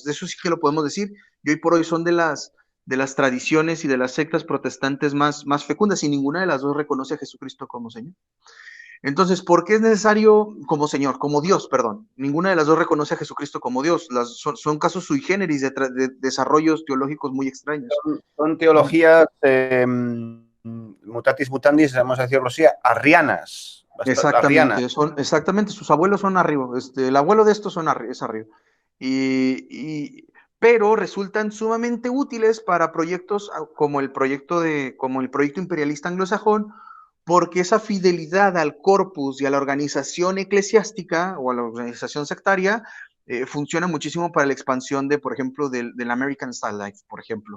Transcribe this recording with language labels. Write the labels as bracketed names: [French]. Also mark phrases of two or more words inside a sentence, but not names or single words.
[Spanish] De eso sí que lo podemos decir. Y hoy por hoy son de las tradiciones y de las sectas protestantes más fecundas, y ninguna de las dos reconoce a Jesucristo como Señor. Entonces, ¿por qué es necesario como Señor, como Dios, perdón? Ninguna de las dos reconoce a Jesucristo como Dios. Son casos [Latin] sui generis [Spanish] de desarrollos teológicos muy extraños. Son teologías [Latin] mutatis mutandis, [Spanish] vamos a decirlo así, arrianas. Exactamente, exactamente, sus abuelos son arriba. El abuelo de estos es arriba. Pero resultan sumamente útiles para proyectos como el proyecto imperialista anglosajón, porque esa fidelidad al corpus y a la organización eclesiástica o a la organización sectaria funciona muchísimo para la expansión por ejemplo, del [English] American Style Life, [Spanish] por ejemplo.